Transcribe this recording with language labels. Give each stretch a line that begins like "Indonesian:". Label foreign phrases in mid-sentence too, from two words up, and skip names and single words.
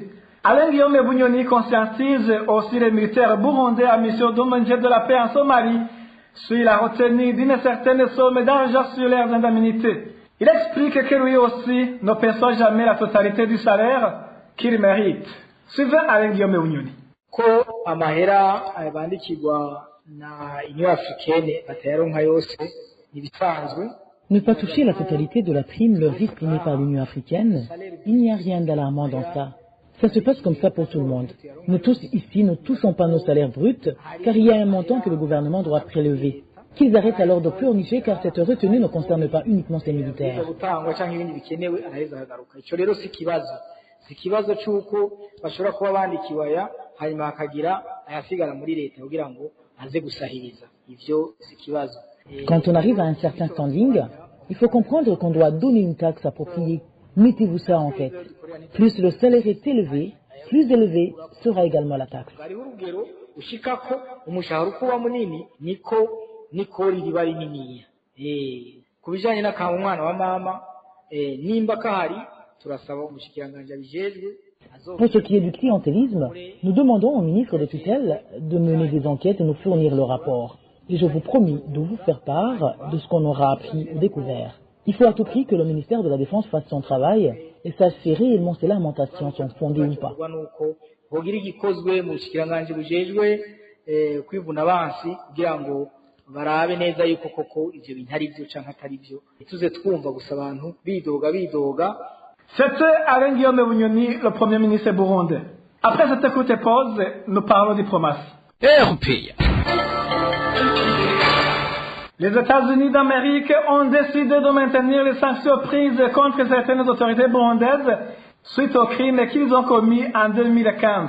French: Alain Guillaume Bunyoni conscientise aussi les militaires burundais à mission de maintien de la paix en Somalie sur la retenue d'une certaine somme d'argent sur leurs indemnités. Il explique que lui aussi ne perçoit jamais la totalité du salaire qu'il mérite. Suivez Alain Guillaume Bunyoni.
Rundi: Ko amahera bandikirwa na
French: Union africaine
Rundi: batayaronka yose nibisanzwe.
French: Ne pas toucher la totalité de la prime leur exprimée par l'Union africaine, il n'y a rien d'alarmant dans ça. Ça se passe comme ça pour tout le monde. Nous tous ici ne touchons pas nos salaires bruts car il y a un montant que le gouvernement doit prélever. qu'ils arrêtent alors de pleurnicher car cette retenue ne concerne pas uniquement ces militaires.
Rundi: si ikibazo cy'uko bashobora kuba bandikiwe aya hanyuma hakagira ayasigara muri leta kugira ngo aze gusahiriza ivyo si ikibazo.
French: Quand on arrive à un certain standing, il faut comprendre qu'on doit donner une taxe appropriée. Mettez-vous ça en tête. Plus le salaire est élevé, plus élevé sera également la taxe.
Rundi: Hariho urugero ushikako umushahara uko wa munini niko riba rininiya. Kubijanye n'akaba umwana wa mama nimba kahari turasaba umushikiranganje abijejwe.
French: Pour ce qui est du clientélisme, nous demandons au ministre de tutelle de mener des enquêtes et nous fournir le rapport. Et je vous promis de vous faire part de ce qu'on aura appris ou découvert. Il faut à tout prix que le ministère de la Défense fasse son travail et sache si réellement ces lamentations sont fondées ou pas.
Rundi: barabe neza yuko koko ivyo bintu ari byo canke atari byo tuze twumva gusa abantu bidoga.
French: C'était Alain Guillaume Bunyoni, le premier ministre burundais. Après cette courte pause, nous parlons diplomatie. Les États-Unis d'Amérique ont décidé de maintenir les sanctions prises contre certaines autorités burundaises suite aux crimes qu'ils ont commis en 2015.